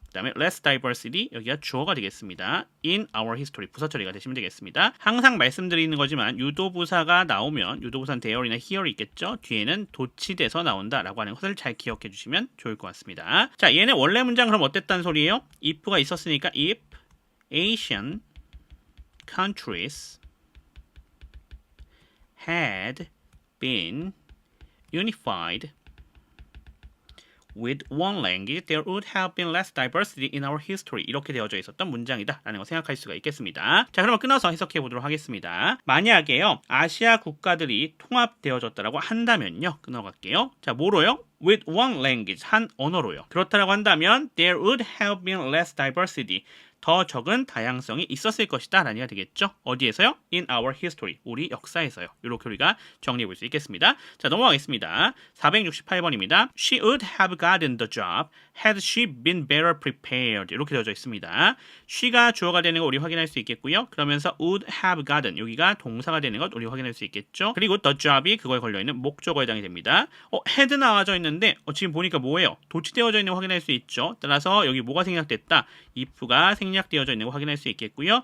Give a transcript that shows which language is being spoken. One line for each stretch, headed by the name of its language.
Korean: 그 다음에 less diversity 여기가 주어가 되겠습니다. in our history 부사 처리가 되시면 되겠습니다. 항상 말씀드리는 거지만 유도부사가 나오면 유도부사는 there이나 here이 있겠죠. 뒤에는 도치돼서 나온다라고 하는 것을 잘 기억해 주시면 좋을 것 같습니다. 자, 얘는 원래 문장 그럼 어땠다는 소리예요?
English: if가 있었으니까 if Asian countries had been unified with one language, there would have been less diversity in our history.
Korean: 이렇게 되어져 있었던 문장이다 라는 거 생각할 수가 있겠습니다. 자, 그러면 끊어서 해석해 보도록 하겠습니다. 만약에요, 아시아 국가들이 통합되어졌다라고 한다면요, 끊어갈게요. 자, 뭐로요?
English: with one language, 한 언어로요. 그렇다라고 한다면 there would have been less diversity.
Korean: 더 적은 다양성이 있었을 것이다 라는 얘기가 되겠죠. 어디에서요? In our history. 우리 역사에서요. 이렇게 우리가 정리해 볼 수 있겠습니다. 자, 넘어가겠습니다. 468번입니다.
English: She would have gotten the job had she been better prepared.
Korean: 이렇게 되어져 있습니다. she가 주어가 되는 거 우리 확인할 수 있겠고요. 그러면서 would have gotten 여기가 동사가 되는 것 우리 확인할 수 있겠죠. 그리고 the job 이 그거에 걸려있는 목적어에 해당이 됩니다. had 나와져 있는데 지금 보니까 뭐예요? 도치되어져 있는 거 확인할 수 있죠. 따라서 여기 뭐가 생략됐다? if가 생략되어져 있는 거 확인할 수 있겠고요.